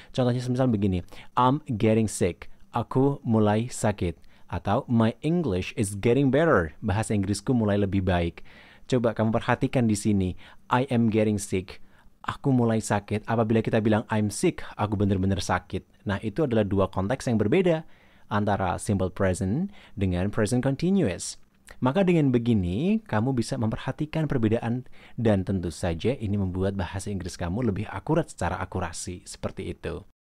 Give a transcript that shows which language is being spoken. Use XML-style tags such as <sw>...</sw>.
<id>Contohnya semisal begini,</id> <en>I'm getting sick.</en> <id>Aku mulai sakit.</id> <en>Atau my English is getting better.</en> <id>Bahasa Inggrisku mulai lebih baik. Coba kamu perhatikan di sini,</id> <en>I am getting sick.</en> <id>Aku mulai sakit. Apabila kita bilang</id> <en>I'm sick,</en> <id>aku benar-benar sakit. Nah, itu adalah dua konteks yang berbeda antara simple present dengan present continuous. Maka dengan begini, kamu bisa memperhatikan perbedaan dan tentu saja ini membuat bahasa Inggris kamu lebih akurat secara akurasi. Seperti itu.</id>